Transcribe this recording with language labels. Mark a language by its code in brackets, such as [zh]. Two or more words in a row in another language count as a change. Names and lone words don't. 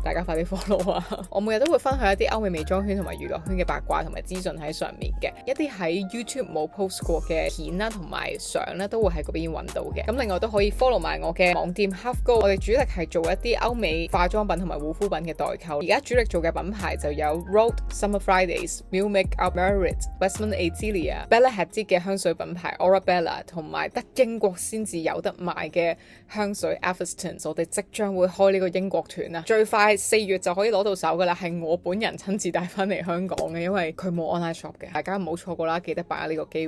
[yue] 大家快啲 follow 啊！我每日都會分享一啲歐美美妝圈同埋娛樂圈嘅八卦同埋資訊喺上面嘅，一啲喺 YouTube 冇 post 過嘅片啦同埋相咧都會喺嗰邊揾到嘅。咁另外都可以 follow 埋我嘅網店 Half Go， 我哋主力係做一啲歐美化妝品同埋護膚品嘅代購。而家主力做嘅品牌就有 Rhode、Summer Fridays、Milk Makeup、Merit、Westman Azealia、Bella Hadid 嘅香水品牌 Aura Bella 同埋德英英國先至有得賣嘅香水 Avistance， 我哋即將會開呢個英國團啊，最快4月就可以攞到手噶啦，係我本人親自帶翻嚟香港嘅，因為佢冇 [en] online shop [yue] 嘅，大家唔好錯過啦，記得把握呢個機會。